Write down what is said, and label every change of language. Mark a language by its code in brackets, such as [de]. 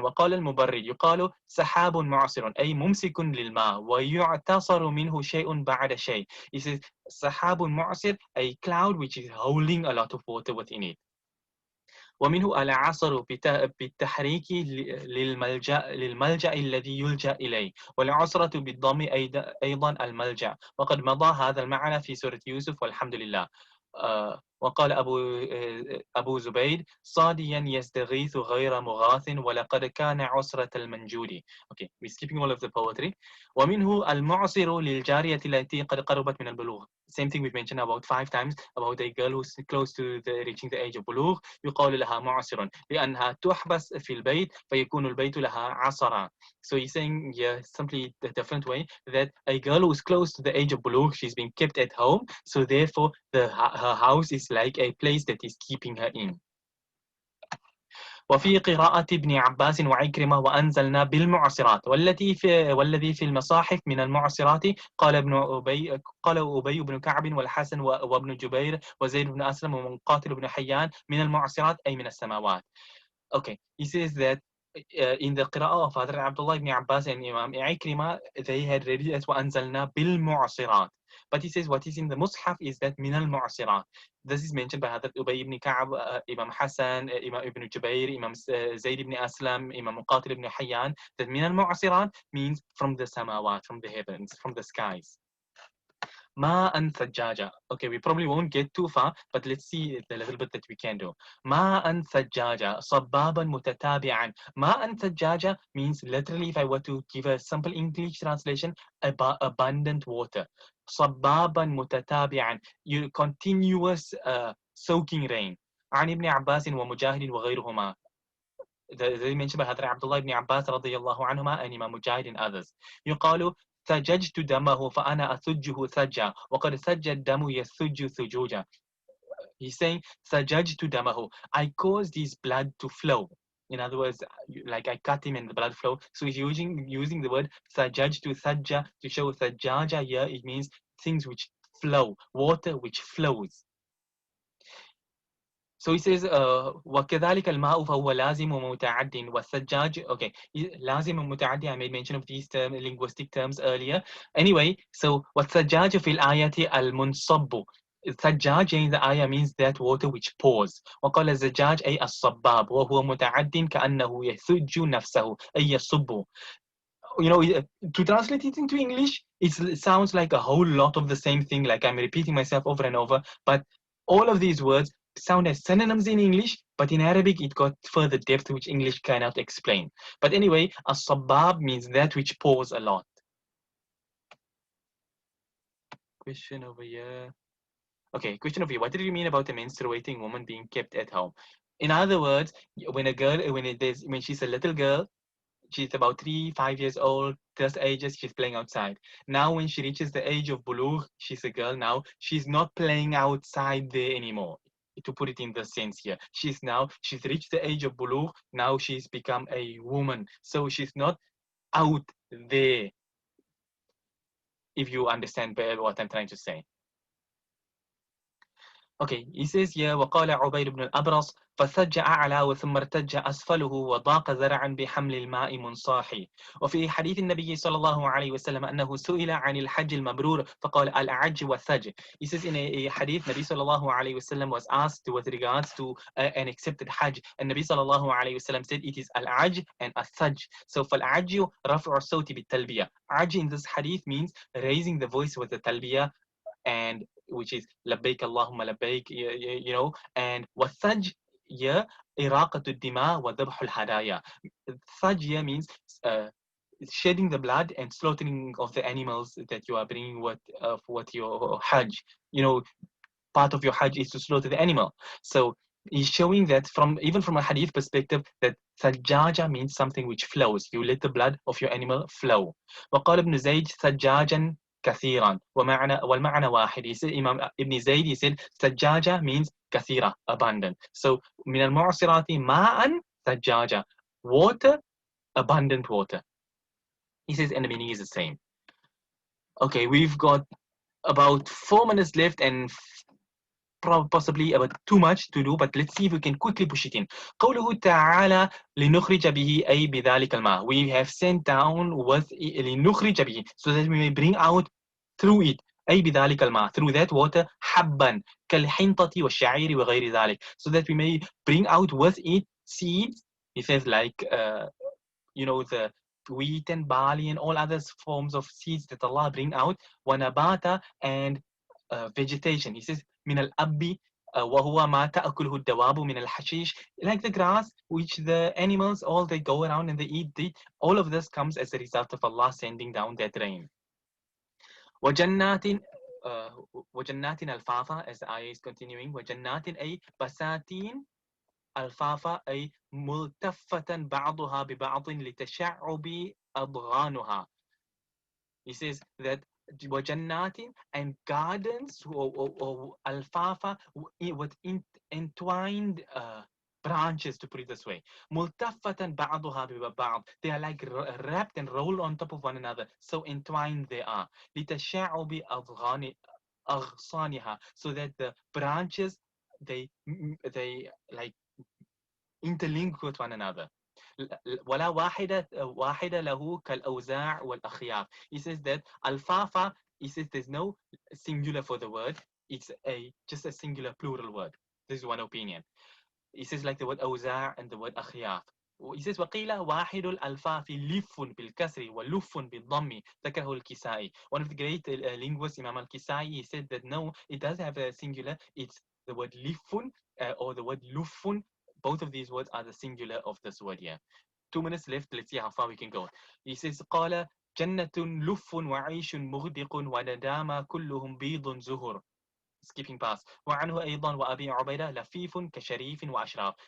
[ar] وقال المبرد يقال سحاب معصر أي ممسك للماء ويعتصر منه شيء بعد شيء. [en] He says [ar] سحاب معصر, [en] a cloud which is holding a lot of water within it. [ar] ومنه العصر بالتحريك للملجأ الذي يلجأ إليه، والعصرة بالضم أيضا الملجأ، وقد مضى هذا المعنى في سورة يوسف والحمد لله. وقال أبو زبيد صاديا يستغيث غير مغاث ولقد كان عسرة المنجود. [en] Okay, we're skipping all of the poetry. [ar] ومنه المعصر للجارية التي قد قربت من البلوغ. [en] Same thing we've mentioned about 5 times about a girl who's close to reaching the age of بلوغ. [ar] يقال لها معصر لأنها تحبس في البيت فيكون البيت لها عصرا. [en] So he's saying, yeah, simply the different way, that a girl who's close to the age of bulugh, she's being kept at home, so therefore her house is like a place that is keeping her in. [ar] وفي قراءة ابن عباس وعكرمة وأنزلنا بالمعصرات والذي في المصاحف من المعصرات. قال أبي بن كعب والحسن وابن جبير وزيد بن أسلم ومقاتل بن حيان من المعصرات أي من السماوات. [en] Okay, he says that in the qira'ah of Hadrat Abdullah ibn Abbas and Imam Ikrima, they had read it as [ar] وَأَنزَلْنَا بِالْمُعْصِرَاتِ. [en] But he says what is in the Mus'haf is that min al-mu'asirat. This is mentioned by Hadrat Ubay ibn Ka'ab, Imam Hassan, Imam ibn Jubayr, Imam Zayd ibn Aslam, Imam Muqatil ibn Hayyan, that min al-mu'asirat means from the samawat, from the heavens, from the skies. [ar] ماء ثجاجة. [en] Okay, we probably won't get too far, but let's see the little bit that we can do. [ar] ماء ثجاجة صبابا متتابعا. ماء ثجاجة [en] means literally, if I were to give a simple English translation, abundant water. [ar] صبابا متتابعا, [en] continuous soaking rain. [ar] عن ابن عباس ومجاهد وغيرهما. [en] They mentioned by Hadrat Abdullah ibn Abbas [ar] رضي الله عنهما [en] and Imam Mujahid and others. [ar] يقال ثججت دمه فأنا أثجه ثجا وقد ثج الدم يثج ثجوجا. [en] He's saying [ar] ثججت دمه, [en] I caused his blood to flow. In other words, like I cut him and the blood flow. So he's using the word [ar] ثججت ثجا [en] to show ثجاجة here. It means things which flow, water which flows. So he says, [ar] وَكَذَلِكَ الْمَاءُ فَهُوَ لَازِمٌ وَمُتَعَدٍ وَالثَّجَّاجِ. [en] Okay, [ar] لازم ومتعدي, [en] I made mention of these linguistic terms earlier. Anyway, so [ar] وَالثَّجَّاجُ فِي الْآيَةِ الْمُنصَبُّ. [en] ثجاج in the ayah means that water which pours. [ar] وقال الزجاج أي الصباب وهو متعد كأنه يثج نفسه أي يصب. [en] You know, to translate it into English, it sounds like a whole lot of the same thing, like I'm repeating myself over and over, but all of these words sound as synonyms in English, but in Arabic it got further depth which English cannot explain. But anyway, as-sabbab means that which pours a lot. Question over here. Okay, question over here. What did you mean about a menstruating woman being kept at home? In other words, when a girl, when she's a little girl, she's about 3-5 years old, those ages, she's playing outside. Now, when she reaches the age of bulugh, she's a girl now, she's not playing outside there anymore. To put it in the sense here, she's reached the age of bulugh, now she's become a woman. So she's not out there, if you understand better what I'm trying to say. Okay, he says here [ar] وقال عبيد بن الأبرص فثج أعلى ثم ارتج أسفله وضاق ذرعا بحمل الماء منصاحي. وفي حديث النبي صلى الله عليه وسلم أنه سئل عن الحج المبرور فقال الأعج والثج. [en] He says in a hadith, Nabi sallallahu alayhi wasallam was asked with regards to an accepted hajj, and Nabi sallallahu alayhi wasallam said it is al-aj and al-thaj. [ar] So فالعج رفع الصوت بالتلبية. [en] Aj in this hadith means raising the voice with the talbiyah, and which is labbaik Allahumma labbaik, you know, and wathaj here [ar] iraqatu dima wa dhabhul hadaya. [en] Thaj here means shedding the blood and slaughtering of the animals that you are bringing with your hajj. You know, part of your hajj is to slaughter the animal. So he's showing that even from a hadith perspective, that thajjaja means something which flows. You let the blood of your animal flow. [ar] وقال ابن زيد ثجاجا كثيرا والمعنى واحد. [en] He said, Imam Ibn Zayd, he said ثجاجة means كثيرة, abundant. So [ar] من المعصرات ماء ثجاجة, [en] water, abundant water. He says, and the meaning is the same. Okay, we've got about 4 minutes left and possibly about too much to do, but let's see if we can quickly push it in. [ar] قوله تعالى لنخرج به أي بذلك الماء. [en] We have sent down with لنخرج به, so that we may bring out through it [ar] أي بذلك الماء, [en] through that water [ar] حبا كالحنطة والشعير وغير ذلك, [en] so that we may bring out with it seeds. He says like you know, the wheat and barley and all other forms of seeds that Allah bring out, ونباتا, and vegetation. He says [ar] من الأب وهو ما تأكله الدواب من الحشيش, [en] like the grass which the animals all they go around and they eat it. All of this comes as a result of Allah sending down that rain. [ar] وجنات وجنات الفافا, as the ayah is continuing, وجنات أي بساتين الفافا أي ملتفة بعضها ببعض لتشعب أضغانها. [en] He says that وجنات and gardens or alfafa with entwined branches, to put it this way. [ar] ملتفة بعضها ببعض, [en] they are like wrapped and rolled on top of one another, so entwined they are. [ar] لتشعب أغصانها, [en] so that the branches they like interlink with one another. [ar] ولا واحدة له كالأوزاع والأخيار. [en] He says that alfafa, he says there's no singular for the word, it's just a singular plural word. This is one opinion. He says like the word أوزاع and the word أخيار. He says [ar] وقيل واحد الألفاف لف بالكسر ولف بالضم ذكره الكسائي. [en] One of the great linguists, Imam al-Kisai, he said that no, it does have a singular, it's the word lifun or the word lufun. Both of these words are the singular of this word here. 2 minutes left, let's see how far we can go. He says [ar] قال جنة لف وعيش مغدق وندام كلهم بيض زهر. [en] Skipping past. [ar] وعنه أيضا وأبي عبيدة لفيف كشريف وأشراف.